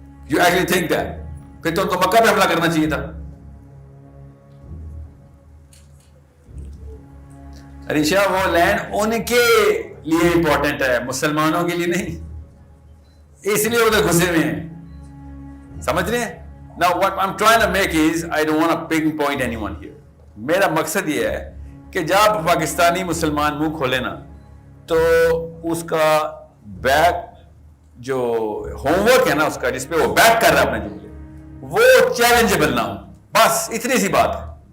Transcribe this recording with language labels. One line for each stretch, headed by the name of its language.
English: You actually think that.
Urdu: پھر تو ان کو مکہ پہ حملہ کرنا چاہیے تھا. علیشا, وہ لینڈ ان کے لیے امپورٹنٹ ہے, مسلمانوں کے لیے نہیں, اس لیے ادھر گھسے ہوئے ہیں. سمجھ رہے ہیں؟
English: Now what I'm trying to make is, I don't want to pinpoint anyone here.
Urdu: میرا مقصد یہ ہے کہ جب پاکستانی مسلمان منہ کھولے نا, تو اس کا بیک جو ہوم ورک ہے نا اس کا جس پہ وہ بیک کر رہا ہے اپنے جملے وہ چیلنجیبل نہ ہو, بس اتنی سی بات ہے.